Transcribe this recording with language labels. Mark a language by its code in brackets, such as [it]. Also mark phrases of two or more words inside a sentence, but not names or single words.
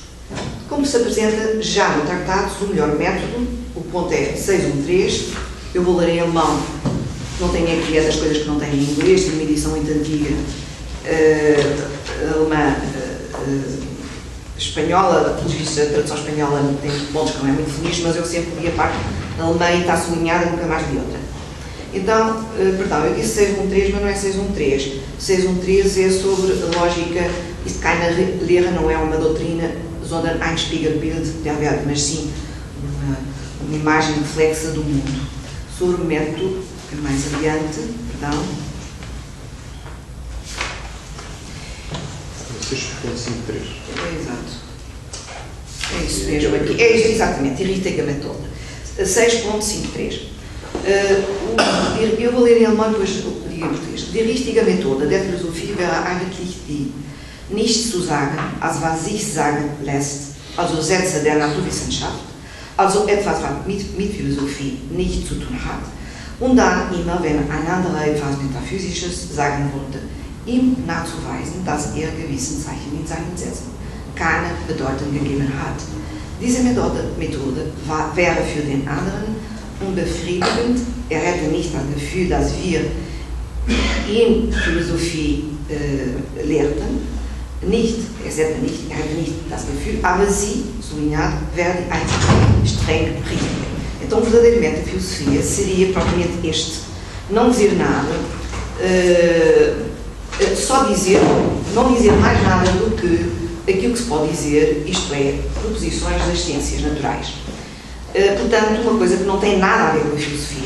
[pt] Como se apresenta já no Tractatus, o melhor método, o ponto é 613, eu vou ler em alemão, não tenho aqui essas coisas que não tenho em inglês, tenho uma edição muito antiga, alemã, espanhola, pelo visto a tradução espanhola tem pontos que não é muito feliz, mas eu sempre li a parte alemã e está sublinhada e nunca mais li outra. Então, perdão, eu disse 613, mas não é 613. 613 é sobre a lógica, isto [de] keine Lehre, [pt] não é uma doutrina, [de] sondern ein Spiegelbild der Welt, [pt] mas sim uma imagem reflexa do mundo. Sobre o método, mais adiante, perdão. 6.53. Exato. É isso mesmo aqui. É isto exatamente, [de] Richtige Methode. 6.53. [pt] Eu vou ler em alemão, depois digo em português. [de] Die richtige Methode der Philosophie wäre eigentlich die, nichts zu sagen, als was sich sagen lässt, also Sätze der Naturwissenschaft, also etwas, was mit Philosophie nichts zu tun hat, und dann immer, wenn ein anderer etwas Metaphysisches sagen wollte, ihm nachzuweisen, dass gewissen Zeichen in seinen Sätzen keine Bedeutung gegeben hat. Diese Methode wäre für den anderen unbefriedigend, hätte nicht das Gefühl, dass wir in Philosophie lehrten, nicht, er hätte nicht das Gefühl, aber sie, sublinhado, werden ein streng rígida. [pt] Então, verdadeiramente, a filosofia seria propriamente este: não dizer nada, só dizer, não dizer mais nada do que aquilo que se pode dizer, isto é, proposições das ciências naturais. Portanto, uma coisa que não tem nada a ver com a filosofia.